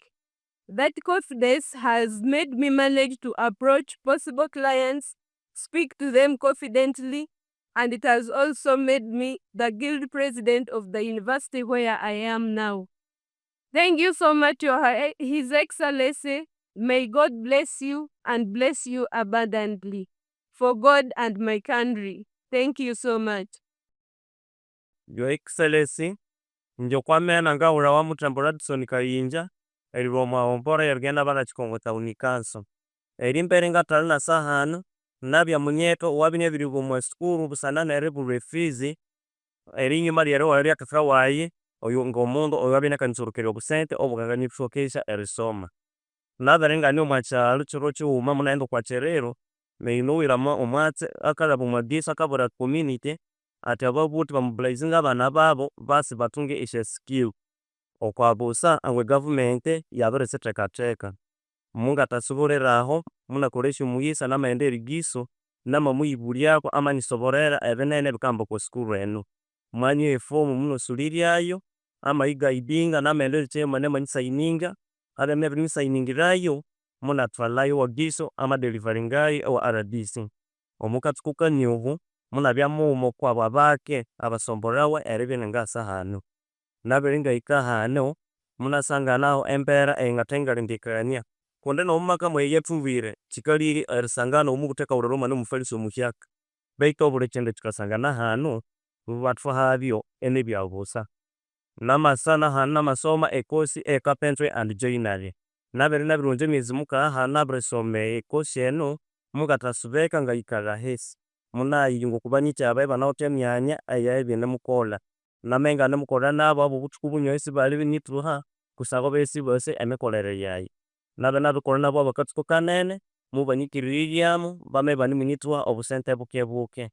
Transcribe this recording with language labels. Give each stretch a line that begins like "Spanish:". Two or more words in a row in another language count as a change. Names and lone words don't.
English: That confidence has made me manage to approach possible clients, speak to them confidently, and it has also made me the guild president of the university where I am now. Thank you so much, His Excellency. May God bless you and bless you abundantly. For God and my country. Thank you so much. Your Excellency,
Konzo: njokwamena ngaura wa Mutambo Radisson Kayinja, eliromwa ompora yergenda bana chikongota unikanso. Elimbere ngatali na sahano, nabya munyeto wabinye bilibu mwa skuru busana na erebu refizi, elinyuma lyero wali akafra wayi, oyu ngomundo oyabine kansurukiri obusente obugangani bishokesha erisoma. Nabarenga ni omwakyalo kiro kiwuma munaenda okwakyerero, meinuwiramo omwatse akalaba omwagisa akabura community, ati ababuti bamobilizinga abana babo basi batunge esha skill. Okwabusa angwe government yabirisithekatheka. Mungatasubuliraho, munakolesya omuyisa n'amaghenda erigiso, namamuyibulyaku amanisoborera ebinene bikahamba okwa skuru enu. Mwanywa efomu munosuliryayo, amayigaidinga n'amaghenda erikyema nemanyisaininga, abana ebirimwisayiningirayo, munathwalayo wagiso amadelivaringayo ewa RDC. Omukatsuku kanyuhu, munabya mughuma okwabo abake abasomborawa eribya iningasa hanu. Nabiri ngahika hanu, munasanganaho embera eyingathengalindikania. Kundi n'omumaka mweyi eyathubwire, kikalhiri erisangana omubuthekaghulira omwana omufalisi omuhyaka. Baitu obuli kindu kikasangana hanu, bathwahabyo enibyabusa. Namasana hanu namasoma ekosi
English: carpentry and joinery.
Konzo: Nabiriwunza emyezi mukagha hanu nabirisoma ekosi enu, mukathasubeka ngayikalha ahisi. Munayiyunga okubanyityabaye banawithe emyanya eyabinemukolha. Namaghenda inganimukolha nabo ab'obuthuku bunyoho isibali binyithuha, kusangwa baye sibasi emikolere yayi. Nabirikolha nabo abakatsuku kanene, mubanyikiririryamu, bamabya ibanimunyithuha obusente bukebuke.